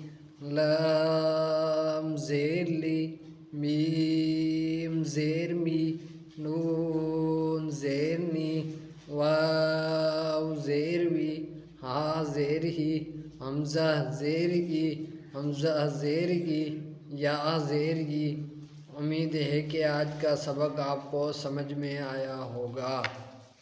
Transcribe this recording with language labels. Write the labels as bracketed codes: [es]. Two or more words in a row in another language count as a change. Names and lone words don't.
[ur] لام زیر لی، میم زیر می، نون زیر نی، واو زیر وی، ہا زیر ہی، حمزہ زیر ای، حمزہ زیر ای، یا زیر ای. امید ہے کہ آج کا سبق آپ کو سمجھ میں آیا ہوگا.